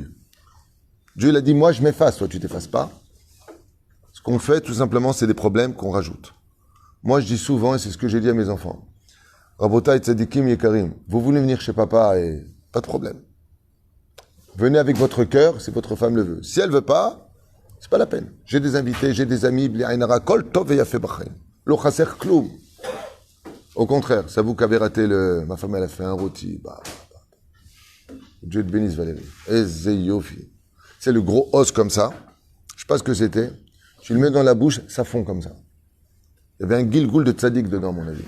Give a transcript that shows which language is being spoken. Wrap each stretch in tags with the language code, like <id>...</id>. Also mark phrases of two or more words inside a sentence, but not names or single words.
<fr>Dieu l'a dit, moi je m'efface, toi tu t'effaces pas. Ce qu'on fait, tout simplement, c'est des problèmes qu'on rajoute. Moi je dis souvent, et c'est ce que j'ai dit à mes enfants,</fr> <he>רבותי צדיקים יקרים,</he> <fr>vous voulez venir chez papa et pas de problème. Venez avec votre cœur, si votre femme le veut. Si elle veut pas, c'est pas la peine. J'ai des invités, j'ai des amis,</fr> <he>בלי עין הרע כל טוב יפה בחיים. לא חסר כלום.</he> <fr>Au contraire, c'est vous qui avez raté ma femme, elle a fait un rôti. Dieu te bénisse, Valérie.</fr> <he>איזה יופי.</he> <fr>C'est le gros os comme ça. Je sais pas ce que c'était. Tu le mets dans la bouche, ça fond comme ça. Il y avait un gilgoul de tzaddik dedans, à mon avis.</fr>